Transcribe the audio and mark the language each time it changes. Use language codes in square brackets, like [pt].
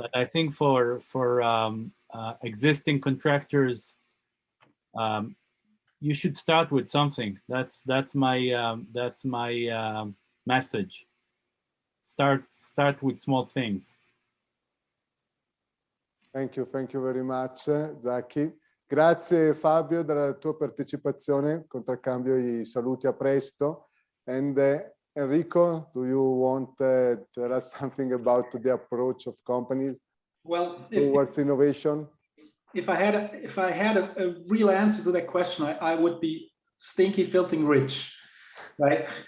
[en] But I think for existing contractors, you should start with something. That's my message. Start with small things. Thank you very much, Zaki. [it] Grazie Fabio della tua partecipazione, contraccambio i saluti, a presto. [en] And Enrico, do you want to tell us something about the approach of companies towards innovation? If I had a real answer to that question, I would be stinky, filthy rich, right?